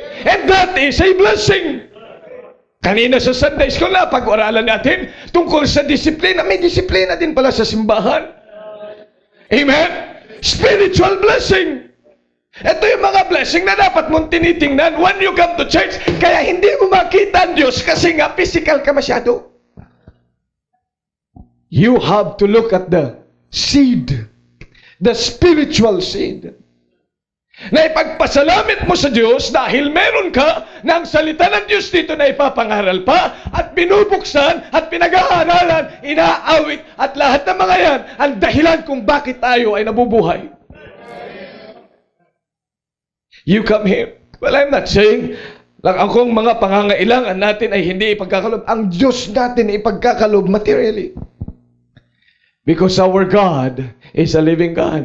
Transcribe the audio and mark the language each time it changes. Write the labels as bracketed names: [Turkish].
[English] And that is a blessing. [Filipino] Kanina sa Sunday School na, pag-aralan natin tungkol sa disiplina. May disiplina din pala sa simbahan. Amen? Spiritual blessing. Ito yung mga blessing na dapat mong tinitingnan [English] when you come to church. [Filipino] Kaya hindi mo makita ang Diyos kasi nga physical ka masyado. [English] You have to look at the seed. The spiritual seed. [Filipino] Na ipagpasalamit mo sa Diyos dahil meron ka ng salita ng Diyos dito na ipapangaral pa at binubuksan at pinag-aaralan, inaawit at lahat ng mga yan ang dahilan kung bakit tayo ay nabubuhay. [English] You come here. Well, I'm not saying [Filipino] lang akong mga pangangailangan natin ay hindi ipagkakalob. Ang Diyos natin ipagkakalob materially. [English] Because our God is a living God.